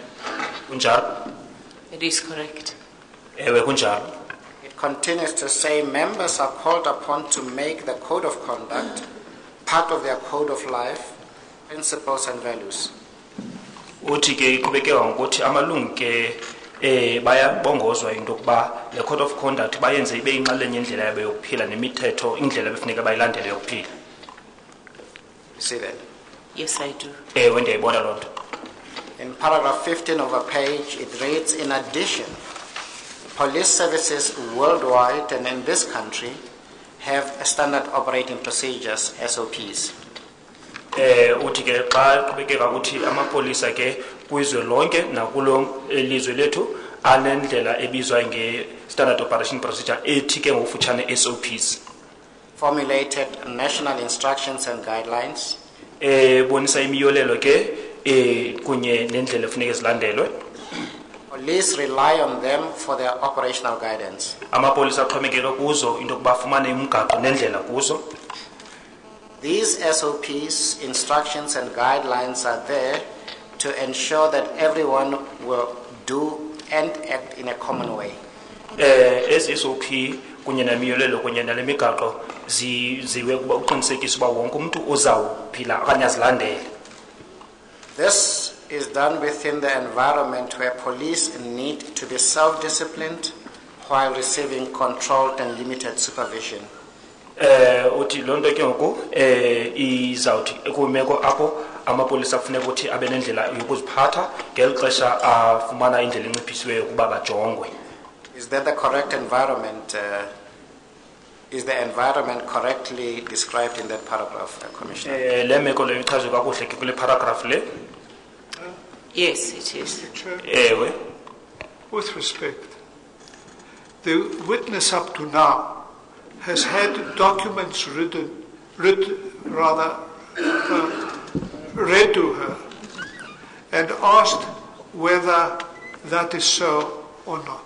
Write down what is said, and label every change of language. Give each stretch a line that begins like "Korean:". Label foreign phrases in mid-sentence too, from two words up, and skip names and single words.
Xhosa: Kunjalo?
English: It is correct.
Xhosa: Ewe kunjalo.
English: It continues to say members are called upon to make the Code of Conduct part of their code of life, principles and values.
Xhosa: uthi ke iqhubekeka ngokuthi amalungu ke bayabongozwa into yokuba le
English: code of conduct
Xhosa: bayenze ibe inxalenye indlela yabo yokuphila nemithetho indlela befuneka bayilandele yokuphila.
English: See that? Yes, I do.
Xhosa: Ewe ndiyayibona loo nto.
English: In paragraph 15 of a page, it reads, in addition, police services worldwide and in this country have standard operating procedures, SOPs.
Xhosa: Uthi ke xa qhubekeka ukuthi amapolisa ke kwizwe lonke nakulo elizwe lethu anendlela ebizwa nge-
English: standard operation procedure
Xhosa: ethi ke ngokufutshane SOPs.
English: Formulated national instructions and guidelines.
Xhosa: Bonisa imiyolelo ke kunye nendlela efuneka zilandelwe.
English: Police rely on them for their operational guidance.
Xhosa: Amapolisa axhomekeke kuzo into yokuba afumane imigaqo nendlela kuzo.
English: These SOPs, instructions and guidelines are there to ensure that everyone will do and act in a common way.
Xhosa: SOP kunye nemiyolelo kunye nale migaqo ziwe ukuba uqinisekise uba wonke umuntu uzawuphila okanye azilandele.
English: This is done within the environment where police need to be self-disciplined while receiving controlled and limited supervision.
Xhosa: Uthi lonto ke ngoku izawuthi kumeko apho amapolisa kufuneka ukuthi abe nendlela yokuziphatha ngelixesha afumana indlela enciphisiweyo ukuba bajongwe.
English: Is that the correct environment? Is the environment correctly described in that paragraph, Commissioner?
Xhosa: Le meko leyo ichazwe kakuhle ke kule paragraph le.
English: Yes, it is.
Xhosa: Ewe.
English: With respect, the witness up to now has had documents read to her and asked whether that is so or not.